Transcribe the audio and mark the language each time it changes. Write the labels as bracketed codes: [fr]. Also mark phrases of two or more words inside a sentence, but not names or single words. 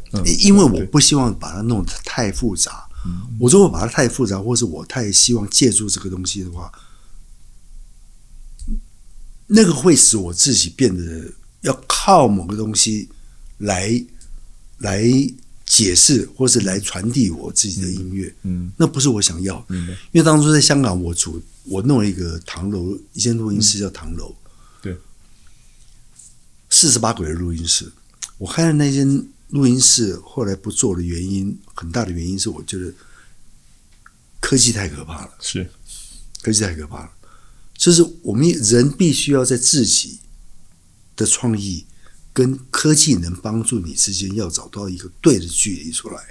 [zh] 因為我不希望把它弄得太複雜。我如果把它太複雜，或是我太希望借助這個東西的話，那個會使我自己變得要靠某個東西來解釋或是來傳遞我自己的音樂，那不是我想要。因為當初在香港，我弄了一個唐樓，一間錄音室叫唐樓，對，48軌的錄音室。我開的那間錄音室後來不做的原因，很大的原因是我覺得科技太可怕了，科技太可怕了。就是我們人必須要在自己的創意跟科技能幫助你之間要找到一個對的距離出來。